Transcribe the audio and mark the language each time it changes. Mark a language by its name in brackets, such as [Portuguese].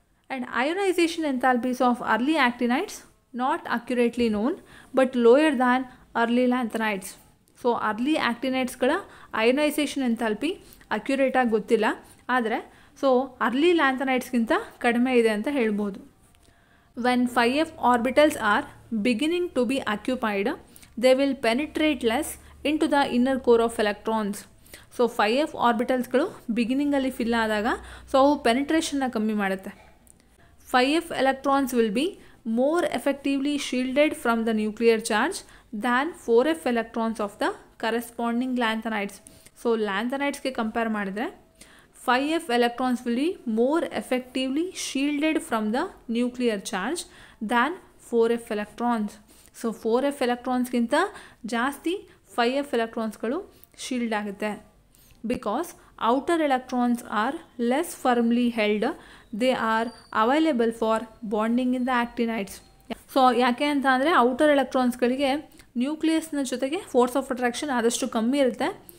[English] And ionization enthalpies of early actinides not accurately known but lower than early lanthanides. [Kannada] So early ಆ್ಯಕ್ಟಿನೈಡ್ಸ್ಗಳ ionisation enthalpy ಅಕ್ಯುರೇಟಾಗಿ ಗೊತ್ತಿಲ್ಲ, ಆದರೆ so early ಲ್ಯಾಂಥನೈಡ್ಸ್ಗಿಂತ ಕಡಿಮೆ ಇದೆ ಅಂತ ಹೇಳ್ಬೋದು. [English] When 5f orbitals are beginning to be occupied, they will penetrate less into the inner core of electrons. [Kannada] So 5f ಆರ್ಬಿಟಲ್ಸ್ಗಳು ಬಿಗಿನಿಂಗಲ್ಲಿ fill ಆದಾಗ so ಅವು ಪೆನಿಟ್ರೇಷನ್ನ ಕಮ್ಮಿ ಮಾಡುತ್ತೆ. [English] 5f electrons will be more effectively shielded from the nuclear charge than 4f electrons of the corresponding lanthanides. [Kannada] So ಲ್ಯಾಂಥನೈಡ್ಸ್ಗೆ compare ಮಾಡಿದರೆ [English] 5f electrons will be more effectively shielded from the nuclear charge than 4f electrons. [Kannada] So 4f electronsಗಿಂತ ಜಾಸ್ತಿ 5f electronsಗಳು shield ಆಗುತ್ತೆ. [English] Because outer electrons are less firmly held, they are available for bonding in the actinides. [Kannada] So ಯಾಕೆ ಅಂತ ಅಂದರೆ outer ಎಲೆಕ್ಟ್ರಾನ್ಸ್ಗಳಿಗೆ ನ್ಯೂಕ್ಲಿಯಸ್ನ ಜೊತೆಗೆ force of attraction ಆದಷ್ಟು ಕಮ್ಮಿ ಇರುತ್ತೆ.